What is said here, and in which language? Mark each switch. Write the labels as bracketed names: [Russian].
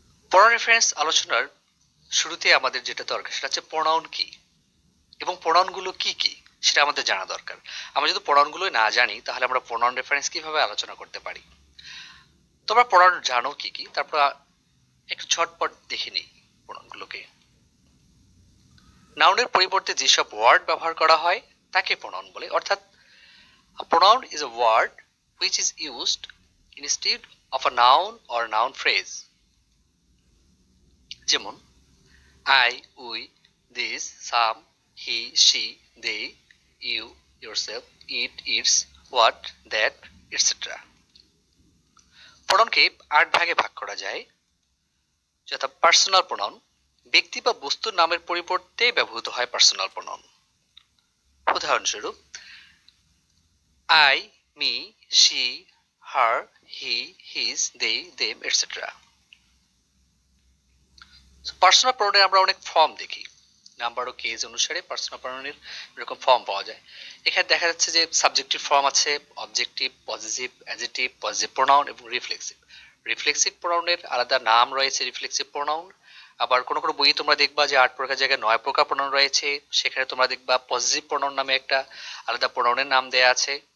[Bangla] Pronoun reference আলোচনার শুরুতে আমাদের যেটা দরকার সেটা হচ্ছে প্রোনাউন কি এবং প্রোনাউনগুলো কি কি সেটা আমাদের জানা দরকার। আমরা যদি প্রোনাউনগুলো না জানি তাহলে আমরা প্রোনাউন রেফারেন্স কিভাবে আলোচনা করতে পারি? তোমরা প্রোনাউন জানো কি কি, তারপর একটু ঝটপট দেখে নিই প্রোনাউনগুলোকে। নাউনের পরিবর্তে যেসব ওয়ার্ড ব্যবহার করা হয় তাকে প্রোনাউন বলে। [English] অর্থাৎ a pronoun is a word which is used instead of a noun or noun phrase. যেমন I, we, this, some, he, she, they, you, yourself, it, its, what, that, etc. [Bangla] প্রোনাউনকে 8 ভাগে ভাগ করা যায়, যথা পার্সোনাল প্রোনাউন, ব্যক্তি বা বস্তুর নামের পরিবর্তে ব্যবহৃত হয় পার্সোনাল প্রোনাউন। [English] উদাহরণস্বরূপ I, me, she, her, he, his, they, them, etc. [Bangla] Personal প্রোনাউনে আমরা অনেক ফর্ম দেখি, নাম্বার ও কেস অনুসারে পার্সোনাল প্রোনাউনের এরকম ফর্ম পাওয়া যায়। এখানে দেখা যাচ্ছে যে সাবজেক্টিভ ফর্ম আছে, objective, positive, adjective, positive pronoun এবং রিফ্লেক্সিভ। রিফ্লেক্সিভ প্রোনাউনের আলাদা নাম রয়েছে, রিফ্লেক্সিভ প্রোনাউন। আবার কোনো কোনো বইয়ে তোমরা দেখবা যে 8 প্রকার জায়গায় 9 প্রকার প্রোনাউন রয়েছে, সেখানে তোমরা দেখবা পজিটিভ প্রোনাউন নামে একটা আলাদা প্রোনাউনের নাম দেয়া আছে।